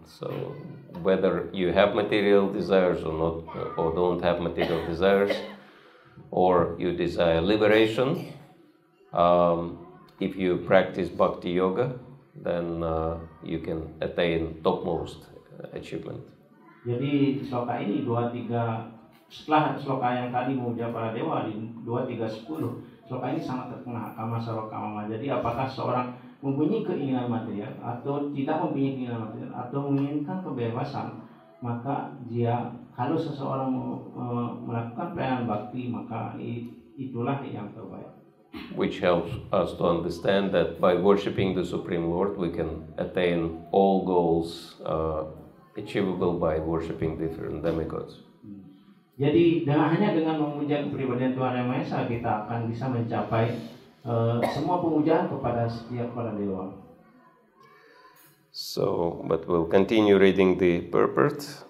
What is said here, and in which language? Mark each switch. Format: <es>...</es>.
<en>So whether you have material desires or not, or don't have material desires, or you desire liberation, if you practice bhakti yoga, then you can attain topmost achievement.</en> <id>Jadi sloka ini 2:3 setelah sloka yang tadi memuja para dewa di 2:3:10, sloka ini sangat terkenal, Kama Sarvakama. Jadi apakah seorang mempunyai keinginan material atau tidak mempunyai keinginan material atau menginginkan kebebasan, maka kalau seseorang melakukan pelayanan bakti, maka itulah yang terbaik.</id> <en>Which helps us to understand that by worshiping the Supreme Lord, we can attain all goals achievable by worshiping different demigods.</en> <id>Jadi hanya dengan memuja kepribadian Tuhan Yang Maha Esa, kita akan bisa mencapai semua pemujaan kepada setiap para dewa.</id> <en>So, but we'll continue reading the purport.</en>